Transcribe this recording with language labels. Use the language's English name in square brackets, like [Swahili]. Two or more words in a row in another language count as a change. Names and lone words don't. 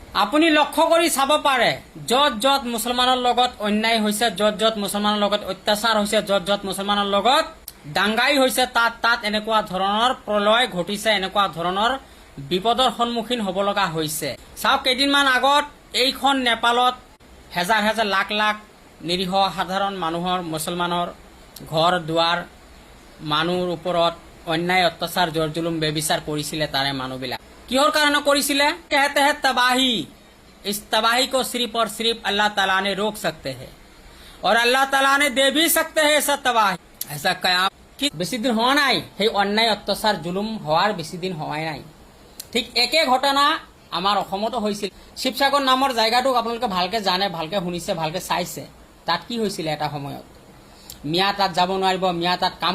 [Assamese] আপুনি লক্ষ্য কৰি চাব পাৰে য'ত য'ত মুছলমানৰ লগত অন্যায় হৈছে য'ত য'ত মুছলমানৰ লগত অত্যাচাৰ হৈছে য'ত য'ত মুছলমানৰ লগত দাংগাই হৈছে তাত এনেকুৱা ধৰণৰ প্ৰলয় ঘটিছে এনেকুৱা ধৰণৰ বিপদৰ সন্মুখীন হ'ব লগা হৈছে চাওক কেইদিনমান আগত এইখন নেপালত হেজাৰ হেজাৰ লাখ লাখ নিৰীহ সাধাৰণ মানুহৰ মুছলমানৰ ঘৰ দুৱাৰ মানুহৰ ওপৰত অন্যায় অত্যাচাৰ জোৰ জুলুম বেবিচাৰ কৰিছিলে তাৰে মানুহবিলাক কিহৰ কাৰণে কৰিছিলে [Hindi] कहते हैं तबाही इस तबाही को सिर्फ और सिर्फ अल्लाह ताला ने रोक सकते हैं और अल्लाह ताला ने दे भी सकते हैं ऐसा तबाही ऐसा कयाम [Assamese] বেছি দিন হোৱা নাই সেই অন্যায় অত্যাচাৰ জুলুম হোৱাৰ বেছি দিন হোৱাই নাই ঠিক একে ঘটনা আমাৰ অসমতো হৈছিল শিৱসাগৰ নামৰ জায়গাটোক আপোনালোকে ভালকে জানে ভালকে শুনিছে ভালকে চাইছে তাত কি হৈছিল এটা সময়ত মিয়া তাত যাব নোৱাৰিব মিয়া তাত কাম